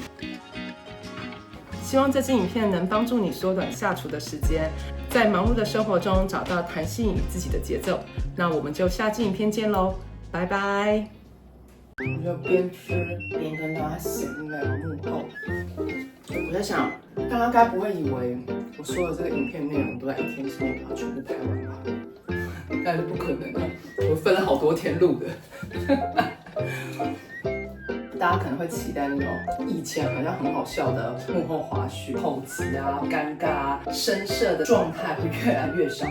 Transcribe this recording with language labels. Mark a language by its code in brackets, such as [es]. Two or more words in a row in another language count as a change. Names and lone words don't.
[zh] 希望這支影片能幫助你縮短下廚的時間，在忙碌的生活中找到彈性與自己的節奏。那我們就下支影片見嘍，拜拜。我就邊吃邊跟大家閒聊幕後。我在想，大家該不會以為我說的這個影片內容都在一天之內把它全部拍完吧？但是不可能的，我分了好多天錄的。大家可能會期待那種以前好像很好笑的幕後花絮、後期啊、尷尬啊、生澀的狀態會越來越少。